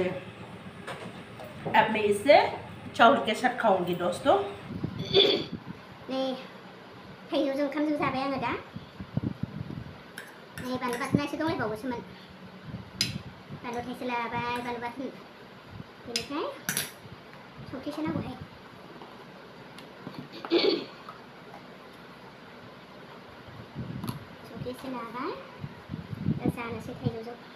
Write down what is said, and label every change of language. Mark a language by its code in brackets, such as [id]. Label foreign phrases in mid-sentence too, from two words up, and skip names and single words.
[hi] अब मैं इससे चावल के साथ खाऊंगी दोस्तों। [brx] नै थाइजौजों ओंखामजों जाबाय आङो दा। नै बानलु बाथोना एसे दंलायबावोसोमोन। बानलु थाइसे लाबाय बानलु बाथोन। बेनिफ्राय संख्रिसो नांगौहाय। संख्रिसो लाबाय दा जानोसै थाइजौजों।